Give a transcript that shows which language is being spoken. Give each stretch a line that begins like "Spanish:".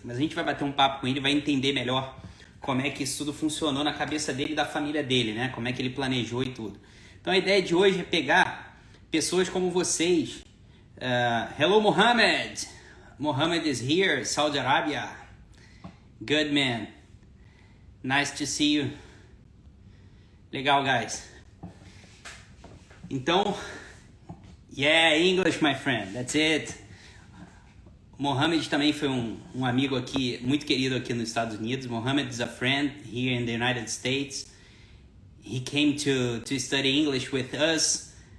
Portuguese: Mas a gente vai bater um papo com ele, vai entender melhor como é que isso tudo funcionou na cabeça dele e da família dele, né? Como é que ele planejou e tudo. Então a ideia de hoje é pegar pessoas como vocês.
English: Hello, Mohammed! Mohammed is here, Saudi Arabia. Good, man. Nice to see you. Legal, guys. Então, yeah, English, my friend. That's it.
Portuguese: Mohammed também foi um amigo aqui, muito querido aqui nos Estados Unidos.
English: Mohammed is a friend here in the United States. He came to study English with us.